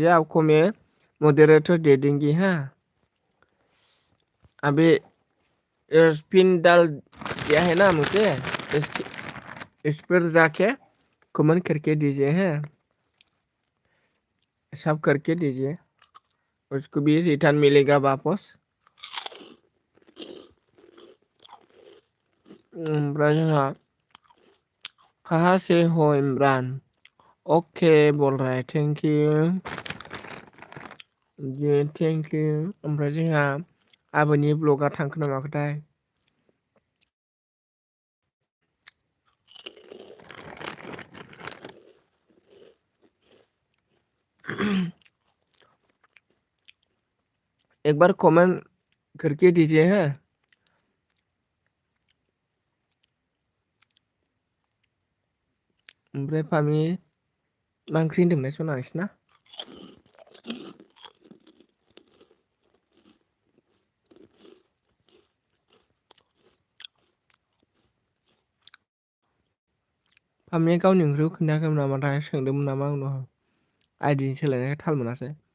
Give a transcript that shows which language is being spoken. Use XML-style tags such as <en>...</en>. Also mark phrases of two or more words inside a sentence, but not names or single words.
<hi>आपको मैं मॉडरेटर दे देंगी। हाँ अभी पिन डाल दिया है ना मुझे इस पर जाके कमेंट करके दीजिए हैं सब करके दीजिए उसको भी रिटर्न मिलेगा वापस। जोंहा कहाँ से हो इमरान ओके बोल रहा है</hi> <en>thank you</en> <hi>जी</hi> <en>thank you.</en> <brx>ओमफ्राय जोंहा आबैनि ब्लगा थांखो ना माखोथाय।</brx> <hi>एक बार कमेंट करके दीजिए है।</hi> <brx>ओमफ्राय फामि मा ओंख्रि होनदोंमोनलाय सना नोंसिना। फामिया गावनि ओंख्रिखौ खोन्थायाखैमोन नामाथाय सोंदोंमोन नामा आंनाव आइडिनि सोलायनायखाय थाल मोनासै।</brx>